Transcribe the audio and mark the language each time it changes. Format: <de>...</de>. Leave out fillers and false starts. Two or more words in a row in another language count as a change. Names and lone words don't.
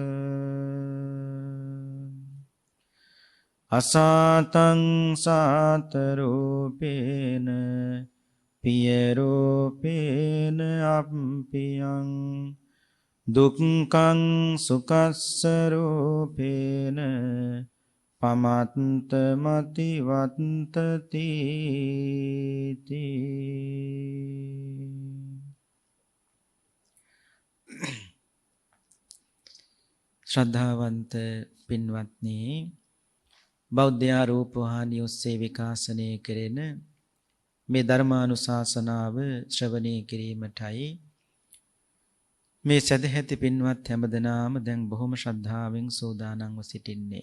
<pi>අසාතං සාත රූපේන පිය රූපේන අප්පියං දුක්ඛං සුඛස්ස රූපේන පමත්ත මති වත්තති</pi> <si>ශ්‍රද්ධාවන්ත පින්වත්නි, බෞද්ධ රූපවාහිනිය ඔස්සේ විකාශනය කෙරෙන මේ ධර්මානුශාසනාව ශ්‍රවණය කිරීමටයි මේ සදැහැති පින්වත් හැමදෙනාම දැන් බොහොම ශ්‍රද්ධාවෙන් සූදානම්ව සිටින්නේ.</si>